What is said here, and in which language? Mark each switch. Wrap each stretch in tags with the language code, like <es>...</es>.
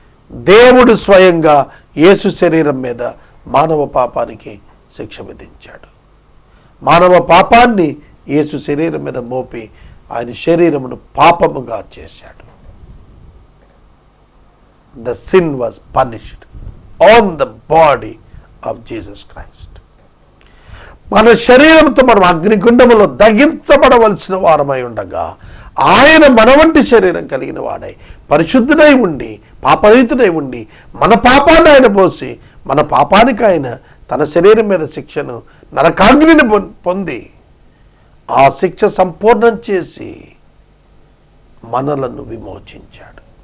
<te>దేవుడు స్వయంగా యేసు శరీరం మీద మానవ పాపానికి శిక్ష విధించాడు. మానవ పాపాన్ని యేసు శరీరం మీద మోపి ఆయన శరీరమును పాపముగా చేశాడు.</te> <en>The sin was punished on the body of Jesus Christ.</en> <te>మన శరీరంతో మనం అగ్నిగుండములో దహించబడవలసిన వారమై ఉండగా ఆయన మన వంటి శరీరం కలిగిన వాడై పరిశుద్ధుడై ఉండి పాపరహితుడై ఉండి మన పాపాన్ని ఆయన పోసి మన పాపానికి ఆయన తన శరీరం మీద శిక్షను నరకాగ్నిని పొంది ఆ శిక్ష సంపూర్ణం చేసి మనలను విమోచించాడు.</te>